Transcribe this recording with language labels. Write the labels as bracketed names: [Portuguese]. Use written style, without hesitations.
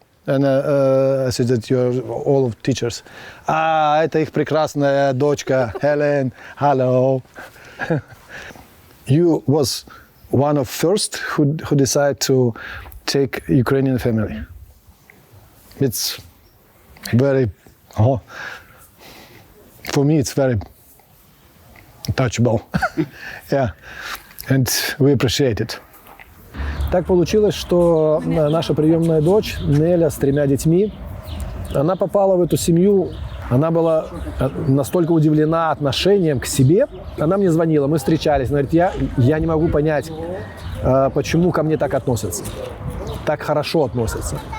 [English] I said that you're all of teachers. [Russian] А это их прекрасная дочка Helen. [English] Hello. You was one of first who decided to take Ukrainian family. It's very, for me it's very touchable. Yeah. And we appreciate it. [Russian] Так получилось, что наша приемная дочь Неля с 3 детьми, она попала в эту семью, она была настолько удивлена отношением к себе. Она мне звонила, мы встречались, она говорит, я не могу понять, почему ко мне так относятся, так хорошо относятся.